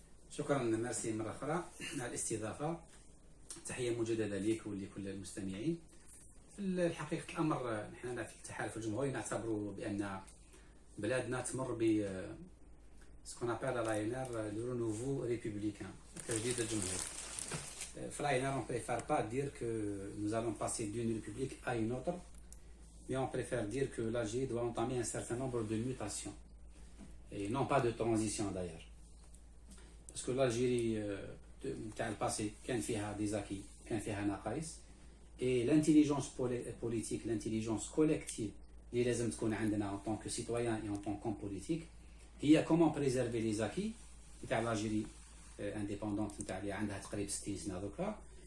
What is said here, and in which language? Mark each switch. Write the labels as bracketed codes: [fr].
[ar] شكرا ميرسي مره اخرى على الاستضافه. تحيه مجدده ليك ولكل المستمعين. في الحقيقه الامر نحن في التحالف الجمهوري نعتبر بان بلادنا تمر ب [fr] ce qu'on appelle à l'ANR le renouveau républicain, [ar] تجديد الجمهور. [fr] في l'ANR on préfère pas dire que nous allons passer d'une république à une autre, mais on préfère dire que l'Algérie doit entamer un certain nombre de mutations, et non pas de transition d'ailleurs. Parce que l'Algérie [ar] تاع الباسي كان فيها [fr] des acquis, [ar] كان فيها نقائص, [fr] et l'intelligence politique, l'intelligence collective [ar] اللي لازم تكون عندنا [fr] en tant que citoyen et en tant qu'homme politique هي comment préserver les acquis [ar] نتاع الجيري انديبوندونت نتاع اللي عندها تقريبا 60 سنه دوكا